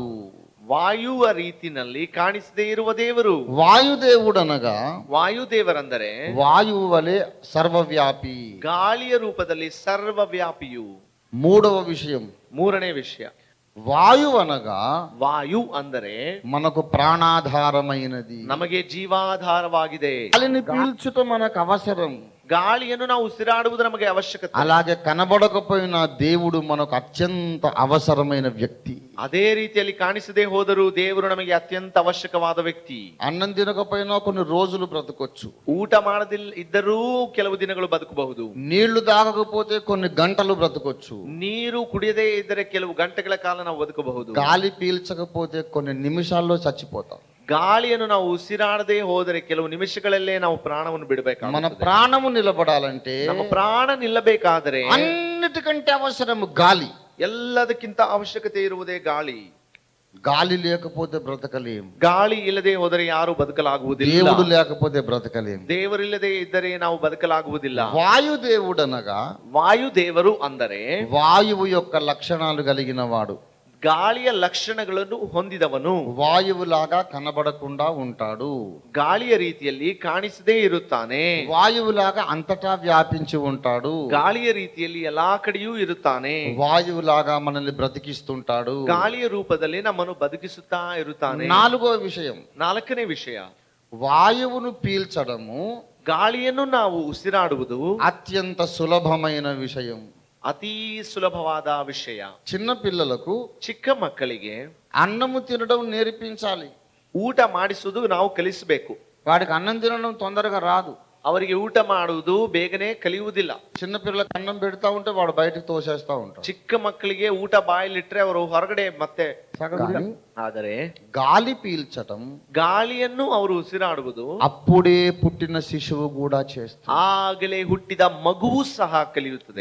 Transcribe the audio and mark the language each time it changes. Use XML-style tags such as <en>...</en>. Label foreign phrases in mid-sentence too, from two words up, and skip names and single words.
<kn>ವಾಯುವ ರೀತಿನಲ್ಲಿ ಕಾಣಿಸದೆ ಇರುವ ದೇವರು.</kn> <te>వాయుదేవుడు అనగా</te> <kn>ವಾಯುದೇವರಂದರೆ</kn> <te>వాయువు వలె సర్వవ్యాపి.</te> <kn>ಗಾಳಿಯ ರೂಪದಲ್ಲಿ ಸರ್ವವ್ಯಾಪಿಯು.</kn> <te>మూడవ విషయం,</te> <kn>ಮೂರನೇ ವಿಷಯ,</kn> <te>వాయువు అనగా</te> <kn>ವಾಯು ಅಂದರೆ</kn> <te>మనకు ప్రాణాధారమైనది.</te> <kn>ನಮಗೆ ಜೀವಾಧಾರವಾಗಿದೆ.</kn> <te>గాలిని పీల్చుట మనకు అవసరం.</te> <kn>ಗಾಳಿಯನ್ನು ನಾವು ಉಸಿರಾಡುವುದು ನಮಗೆ ಅವಶ್ಯಕತೆ.</kn> <te>అలాగే కనబడకపోయినా దేవుడు మనకు అత్యంత అవసరమైన వ్యక్తి.</te> <kn>ಅದೇ ರೀತಿಯಲ್ಲಿ ಕಾಣಿಸದೇ ಹೋದರೂ ದೇವರು ನಮಗೆ ಅತ್ಯಂತ ಅವಶ್ಯಕವಾದ ವ್ಯಕ್ತಿ.</kn> <te>అన్నం తినకపోయినా కొన్ని రోజులు బ్రతకొచ్చు.</te> <kn>ಊಟ ಮಾಡದಿಲ್ಲ ಇದ್ದರೂ ಕೆಲವು ದಿನಗಳು ಬದುಕಬಹುದು.</kn> <te>నీళ్లు తాగకపోతే కొన్ని గంటలు బ్రతకొచ్చు.</te> <kn>ನೀರು ಕುಡಿಯದೇ ಇದ್ದರೆ ಕೆಲವು ಗಂಟೆಗಳ ಕಾಲ ನಾವು ಬದುಕಬಹುದು.</kn> <te>గాలి పీల్చకపోతే కొన్ని నిమిషాల్లో చచ్చిపోతాం.</te> <kn>ಗಾಳಿಯನ್ನು ನಾವು ಉಸಿರಾಡದೆ ಹೋದರೆ ಕೆಲವು ನಿಮಿಷಗಳಲ್ಲೇ ನಾವು ಪ್ರಾಣವನ್ನು</kn> <te>మన</te> <kn>ಬಿಡಬೇಕಾಗುತ್ತದೆ.</kn> <te>ప్రాణము నిలబడాలంటే</te> <kn>ನಮ್ಮ ಪ್ರಾಣ ನಿಲ್ಲಬೇಕಾದರೆ</kn> <te>అన్నిటికంటే అవసరము గాలి.</te> <kn>ಎಲ್ಲದಕ್ಕಿಂತ ಅವಶ್ಯಕತೆ ಇರುವುದೇ ಗಾಳಿ.</kn> <te>గాలి లేకపోతే బ్రతకలేం.</te> <kn>ಗಾಳಿ ಇಲ್ಲದೆ ಹೋದರೆ ಯಾರು ಬದುಕಲಾಗುವುದಿಲ್ಲ.</kn> <te>దేవుడు లేకపోతే బ్రతకలేం.</te> <kn>ದೇವರಿಲ್ಲದೆ ಇದ್ದರೆ ನಾವು ಬದುಕಲಾಗುವುದಿಲ್ಲ.</kn> <te>వాయుదేవుడు అనగా</te> <kn>ವಾಯುದೇವರು ಅಂದರೆ</kn> <te>వాయువు యొక్క లక్షణాలు కలిగిన వాడు.</te> <kn>ಗಾಳಿಯ ಲಕ್ಷಣಗಳನ್ನು ಹೊಂದಿದವನು.</kn> <te>వాయువులాగా కనబడకుండా ఉంటాడు.</te> <kn>ಗಾಳಿಯ ರೀತಿಯಲ್ಲಿ ಕಾಣಿಸದೇ ಇರುತ್ತಾನೆ.</kn> <te>వాయువులాగా అంతటా వ్యాపించి ఉంటాడు.</te> <kn>ಗಾಳಿಯ ರೀತಿಯಲ್ಲಿ ಎಲ್ಲಾ ಕಡೆಯೂ ಇರುತ್ತಾನೆ.</kn> <te>వాయువులాగా మనల్ని బ్రతికిస్తుంటాడు.</te> <kn>ಗಾಳಿಯ ರೂಪದಲ್ಲಿ ನಮ್ಮನ್ನು ಬದುಕಿಸುತ್ತಾ ಇರುತ್ತಾನೆ.</kn> <te>నాలుగో విషయం,</te> <kn>ನಾಲ್ಕನೇ ವಿಷಯ,</kn> <te>వాయువును పీల్చడము</te> <kn>ಗಾಳಿಯನ್ನು ನಾವು ಉಸಿರಾಡುವುದು</kn> <te>అత్యంత సులభమైన విషయం.</te> <kn>ಅತೀ ಸುಲಭವಾದ ವಿಷಯ.</kn> <te>చిన్న పిల్లలకు</te> <kn>ಚಿಕ್ಕ ಮಕ್ಕಳಿಗೆ</kn> <te>అన్నము తినడం నేర్పించాలి.</te> <kn>ಊಟ ಮಾಡಿಸುವುದು ನಾವು ಕಲಿಸಬೇಕು.</kn> <te>వాడికి అన్నం తినడం తొందరగా రాదు.</te> <kn>ಅವರಿಗೆ ಊಟ ಮಾಡುವುದು ಬೇಗನೆ ಕಲಿಯುವುದಿಲ್ಲ.</kn> <te>చిన్న పిల్లలకు అన్నం పెడతా ఉంటే వాడు బయటకు తోసేస్తా ఉంటాడు.</te> <kn>ಚಿಕ್ಕ ಮಕ್ಕಳಿಗೆ ಊಟ ಬಾಯಲ್ಲಿಟ್ರೆ ಅವರು ಹೊರಗಡೆ ಮತ್ತೆ. ಆದರೆ</kn> <te>గాలి పీల్చటం,</te> <kn>ಗಾಳಿಯನ್ನು ಅವರು ಉಸಿರಾಡುವುದು</kn> <te>అప్పుడే పుట్టిన శిశువు కూడా చేస్తుంది.</te> <kn>ಆಗಲೇ ಹುಟ್ಟಿದ ಮಗುವು ಸಹ ಕಲಿಯುತ್ತದೆ.</kn>